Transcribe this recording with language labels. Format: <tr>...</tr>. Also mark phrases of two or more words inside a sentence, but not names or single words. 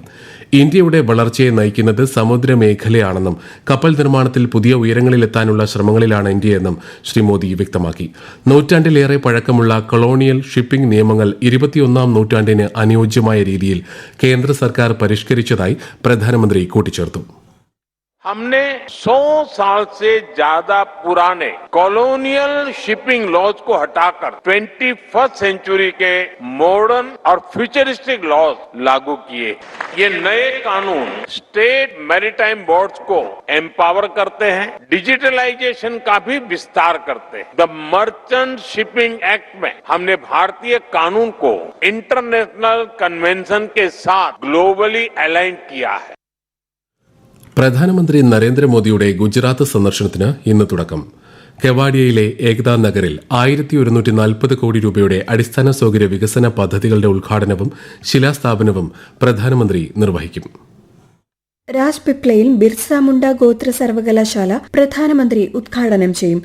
<ml>ഇന്ത്യയുടെ വളർച്ചയെ നയിക്കുന്നത് സമുദ്രമേഖലയാണെന്നും കപ്പൽ നിർമ്മാണത്തിൽ പുതിയ ഉയരങ്ങളിലെത്താനുള്ള ശ്രമങ്ങളിലാണ് ഇന്ത്യയെന്നും ശ്രീ മോദി വ്യക്തമാക്കി. നൂറ്റാണ്ടിലേറെ പഴക്കമുള്ള</ml> <en>colonial shipping</en> <ml>നിയമങ്ങൾ 21ാം നൂറ്റാണ്ടിന് അനുയോജ്യമായ രീതിയിൽ കേന്ദ്ര സർക്കാർ പരിഷ്കരിച്ചതായി പ്രധാനമന്ത്രി കൂട്ടിച്ചേർത്തു.</ml> <hi>हमने 100 साल से ज्यादा पुराने</hi> <en>colonial shipping laws</en> <hi>को हटाकर 21st सेंचुरी के मॉडर्न और</hi> <en>futuristic laws</en> <hi>लागू किए. ये नए कानून</hi> <en>state maritime boards</en> <hi>को एम्पावर करते हैं, डिजिटलाइजेशन का भी विस्तार करते हैं. द मर्चेंट शिपिंग एक्ट में हमने भारतीय कानून को</hi> <en>international convention</en> <hi>के साथ</hi> <en>globally align</en> <hi>किया है.</hi> <ml>പ്രധാനമന്ത്രി നരേന്ദ്രമോദിയുടെ ഗുജറാത്ത് സന്ദർശനത്തിന് ഇന്ന് തുടക്കം. കെവാഡിയയിലെ ഏകതാ നഗറിൽ 1140 കോടി രൂപയുടെ അടിസ്ഥാന സൌകര്യ വികസന പദ്ധതികളുടെ ഉദ്ഘാടനവും ശിലാസ്ഥാപനവും പ്രധാനമന്ത്രി നിർവഹിക്കും. രാജ്പിപ്ലയിൽ ബിർസ മുണ്ട ഗോത്ര സർവകലാശാല പ്രധാനമന്ത്രി ഉദ്ഘാടനം ചെയ്യും.</ml>